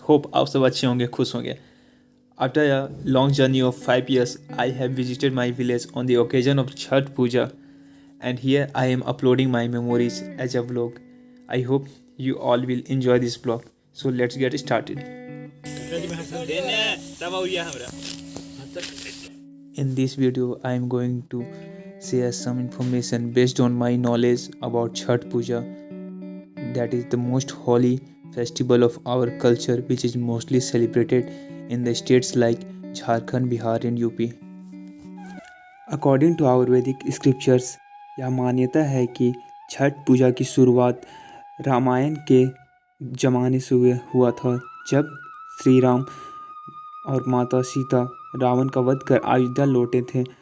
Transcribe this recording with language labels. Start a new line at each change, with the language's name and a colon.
English: hope
Hindi: आप सब अच्छे होंगे, खुश होंगे।
English: After a long journey of 5 years, I have visited my village on the occasion of Chhath Puja and here I am uploading my memories as a vlog. I hope you all will enjoy this vlog. So let's get started. In this video, I am going to share some information based on my knowledge about Chhath Puja, that is the most holy festival of our culture, which is mostly celebrated in the states like Jharkhand, Bihar and UP. According to our Vedic scriptures,
Hindi: यह मान्यता है कि छठ पूजा की शुरुआत रामायण के ज़माने से हुआ था, जब श्री राम और माता सीता रावण का वध कर अयोध्या लौटे थे।